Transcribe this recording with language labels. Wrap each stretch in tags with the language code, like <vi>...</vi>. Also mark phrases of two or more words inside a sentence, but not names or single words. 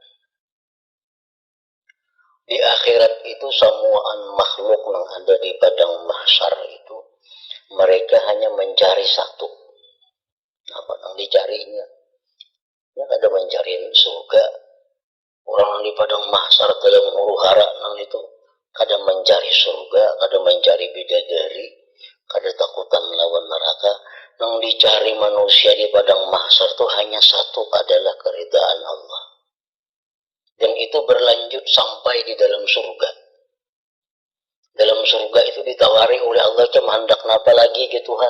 <id>Di akhirat itu semuaan makhluk yang ada di padang mahsyar itu, mereka hanya mencari satu. Apa yang dicarinya? Ya ada mencari surga.</id> <bjn>Orang yang di padang mahsyar dalam huru hara nang itu kada mencari surga, kada mencari bidadari, kada takutan lawan neraka.</bjn> <id>Yang dicari manusia di padang mahsyar itu hanya satu, adalah keridaan Allah. Dan itu berlanjut sampai di dalam surga.</id> <bjn>Dalam surga itu ditawari oleh Allah, hendak napa lagi ke Tuhan?</bjn>